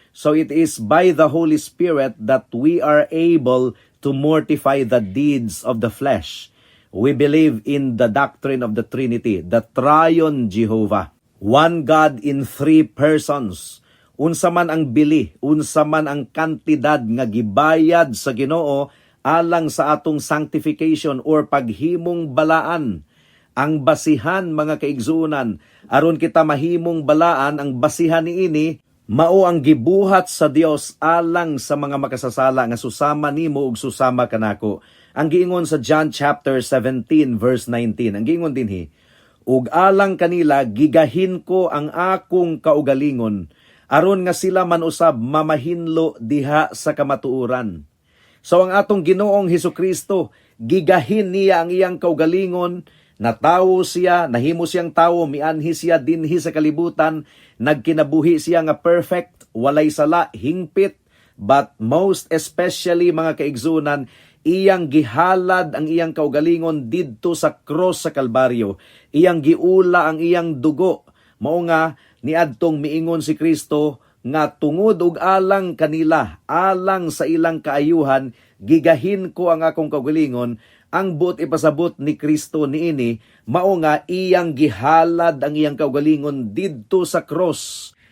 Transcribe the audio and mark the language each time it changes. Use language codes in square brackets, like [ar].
[en] So it is by the Holy Spirit that we are able to mortify the deeds of the flesh. We believe in the doctrine of the Trinity, the Triune Jehovah. One God in three persons. [ceb] Unsa man ang bili, unsa man ang kantidad nga gibayad sa Ginoo alang sa atong sanctification or paghimong balaan. Ang basihan, mga kaigsunan, aron kita mahimong balaan, ang basihan niini mao ang gibuhat sa Dios alang sa mga makasasala nga susama nimo ug susama kanako. Ang giingon sa John chapter 17 verse 19, ang giingon dinhi, ug alang kanila gigahin ko ang akong kaugalingon aron nga sila man usab mamahinlo diha sa kamatuoran. So ang atong Ginoong Hesukristo, gigahin niya ang iyang kaugalingon, natawo siya, nahimo siyang tawo, mianhi siya dinhi sa kalibutan, nagkinabuhi siya nga perfect, walay sala, hingpit, [en] but most especially, [ceb] mga kaigsunan, iyang gihalad ang iyang kaugalingon didto sa cross sa Kalbaryo. Iyang giula ang iyang dugo. Mao nga niadtong miingon si Kristo nga tungod ug alang kanila, alang sa ilang kaayuhan, gigahin ko ang akong kaugalingon. Ang buot ipasabot ni Kristo niini, mao nga iyang gihalad ang iyang kaugalingon didto sa cross.